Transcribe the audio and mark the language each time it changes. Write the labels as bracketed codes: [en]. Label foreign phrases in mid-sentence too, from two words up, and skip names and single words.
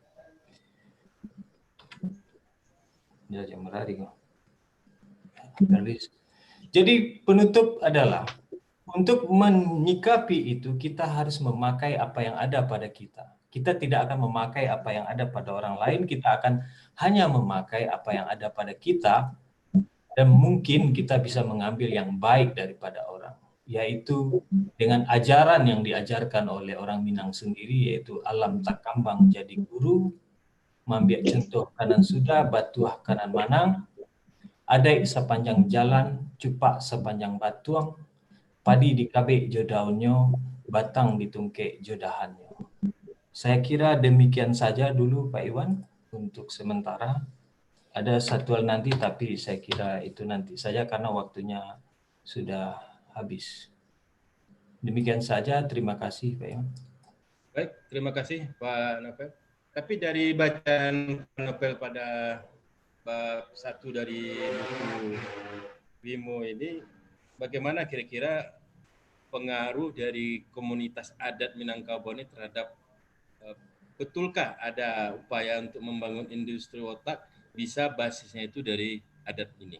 [id] Jadi penutup adalah, untuk menyikapi itu kita harus memakai apa yang ada pada kita. Kita tidak akan memakai apa yang ada pada orang lain, kita akan hanya memakai apa yang ada pada kita, dan mungkin kita bisa mengambil yang baik daripada orang, yaitu dengan ajaran yang diajarkan oleh orang Minang sendiri, yaitu [min] alam tak kambang jadi guru, mambiak contoh kanan sudah, batuah kanan manang, adai sepanjang jalan, cupak sepanjang batuang, padi dikabik jo daunnya, batang ditungkek jo dahannya. [id] Saya kira demikian saja dulu Pak Iwan untuk sementara. Ada satu hal nanti, tapi saya kira itu nanti saja karena waktunya sudah habis. Demikian saja, terima kasih Pak Iwan. Baik, terima kasih Pak Novel. Tapi dari bacaan Pak Novel pada bab 1 dari buku Wimo ini, bagaimana kira-kira pengaruh dari komunitas adat Minangkabau ini terhadap betulkah ada upaya untuk membangun industri otak bisa basisnya itu dari adat ini?